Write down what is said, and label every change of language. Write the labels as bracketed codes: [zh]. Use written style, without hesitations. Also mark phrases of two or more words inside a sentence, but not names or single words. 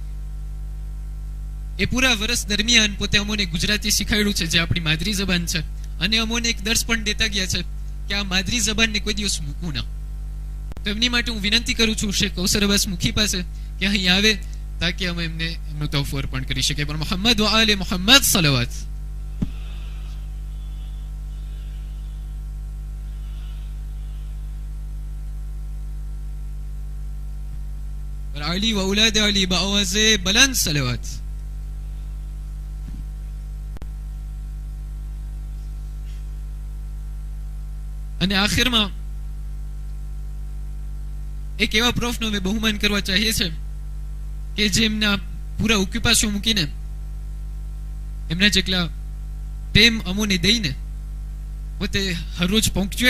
[gu] એ પૂરા વર્ષ દરમિયાન પોતે અમોને ગુજરાતી શીખવાડ્યું છે જે આપણી માદરી જબાન છે અને અમોને એક દર્શ પણ દેતા ગયા છે કે આ માદરી જબાનને કોઈ દિવસ મૂકવું ના. તો એમની માટે હું વિનંતી કરું છું શેખ કૌસર અબ્બાસ મુખી પાસે કે અહીં આવે તાકે અમે એમને એમનો તોહફો અર્પણ કરી શકીએ. [ur] بر محمد و آل محمد صلوات. علي وأولاد علي بأوازي بلند صلوات. [gu] અને આખિરમાં એક એવા પ્રોફનો અમે બહુમાન કરવા ચાહીએ છે કે જે એમના પૂરા ઓક્યુપાશન મૂકીને એમના જેટલા પ્રેમ અમોને દઈને પોતે હરરોજ પંક્ચ્યુઅલ